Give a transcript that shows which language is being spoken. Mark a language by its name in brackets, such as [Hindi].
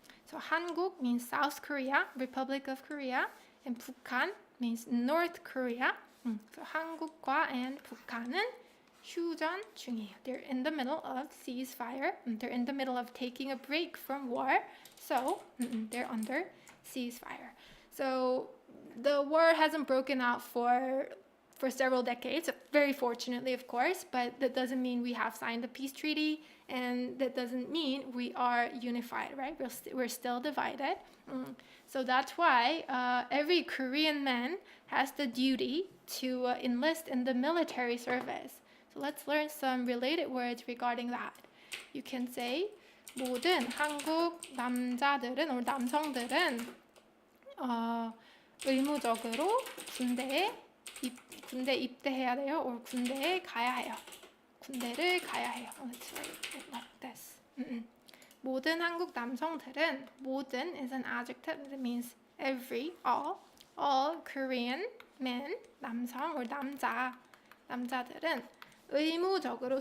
[English] So 한국 means South Korea, Republic of Korea, and 북한 means North Korea. So [Korean] 한국과 and 북한은 휴전 중이에요. [English] They're in the middle of ceasefire. They're in the middle of taking a break from war. So they're under ceasefire. So the war hasn't broken out for several decades, very fortunately, of course, but that doesn't mean we have signed the peace treaty, and that doesn't mean we are unified, right? We're still divided. So that's why every Korean man has the duty to enlist in the military service. So let's learn some related words regarding that. You can say [Korean] 모든 한국 남자들은 or 남성들은 의무적으로 군대 입대해야 돼요, or 군대에 가야 해요. 군대를 가야 해요. [English] Let's write it like this. [Korean] 모든 한국 남성들은, [English] 모든 is an adjective that means every, all Korean men, 남성 or [Korean] 남자들은 의무적으로.